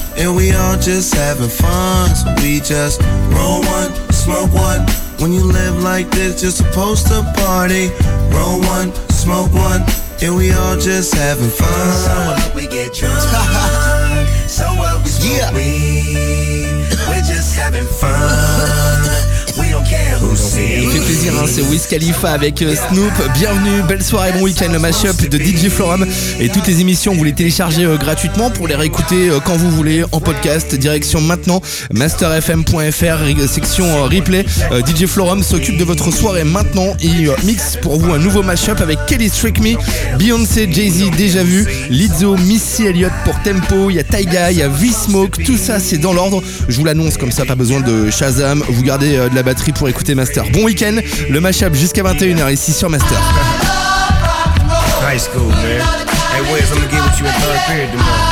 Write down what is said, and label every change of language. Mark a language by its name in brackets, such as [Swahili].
[English] And we all just having fun. So we just roll one, smoke one. When you live like this, you're supposed to party. Roll one, smoke one. And we all just having fun. So what, we get drunk. So what, we smoke weed. We're just having fun. We don't care who sees. [French] Fait plaisir, hein, c'est Wiz Khalifa avec Snoop. Bienvenue, belle soirée, bon week-end, le mashup de DJ Florham. Et toutes les émissions, vous les téléchargez gratuitement pour les réécouter quand vous voulez en podcast. Direction maintenant, masterfm.fr, section replay. DJ Florham s'occupe de votre soirée maintenant et mixe pour vous un nouveau mashup avec Kelly Trick Me, Beyoncé, Jay-Z, déjà vu, Lizzo, Missy Elliott pour Tempo. Il y a Tyga, il y a V-Smoke, tout ça c'est dans l'ordre. Je vous l'annonce comme ça, pas besoin de Shazam. Vous gardez de la batterie pour écouter Master. Bon week-end, le mashup jusqu'à 21h ici sur Master. [English] High school, man. Hey, Wiz, I'm gonna get with you in third period tomorrow.